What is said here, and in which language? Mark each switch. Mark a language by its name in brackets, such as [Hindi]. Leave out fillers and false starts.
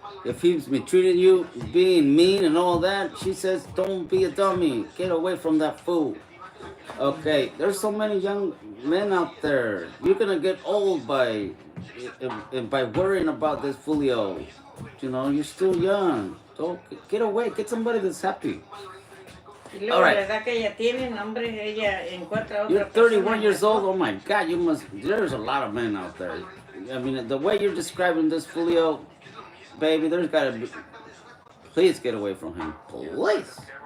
[English] If he's mistreating you, being mean and all that, she says, don't be a dummy. Get away from that fool. Okay, there's so many young men out there. You're gonna get old by worrying about this foolio. You know, you're still young. Don't get away. Get somebody that's happy. [Spanish] Y luego la edad que ella tiene, hombre, ella encuentra otra. [English] You're 31 years old. Oh my God, there's a lot of men out there. I mean, the way you're describing this foolio, baby, there's gotta be. Please get away from him. Please.